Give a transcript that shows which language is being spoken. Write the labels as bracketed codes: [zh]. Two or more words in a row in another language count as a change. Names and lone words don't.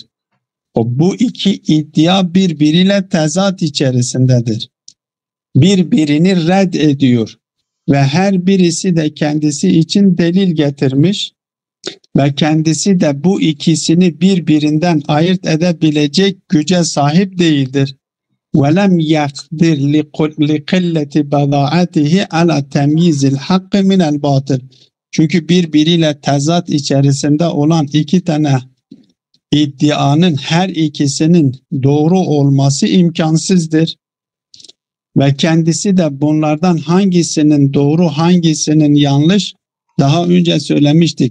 [tr] Bu iki iddia birbiriyle tezat içerisindedir. Birbirini red ediyor ve her birisi de kendisi için delil getirmiş ve kendisi de bu ikisini birbirinden ayırt edebilecek güce sahip değildir. [ar] وَلَمْ يَقْدِرْ لِقِلَّةِ بَضَاعَتِهِ عَلَى تَمْيِيزِ الْحَقِّ مِنَ الْبَاطِلِ. [tr] Çünkü birbiriyle tezat içerisinde olan iki tane iddianın her ikisinin doğru olması imkansızdır. Ve kendisi de bunlardan hangisinin doğru, hangisinin yanlış, daha önce söylemiştik.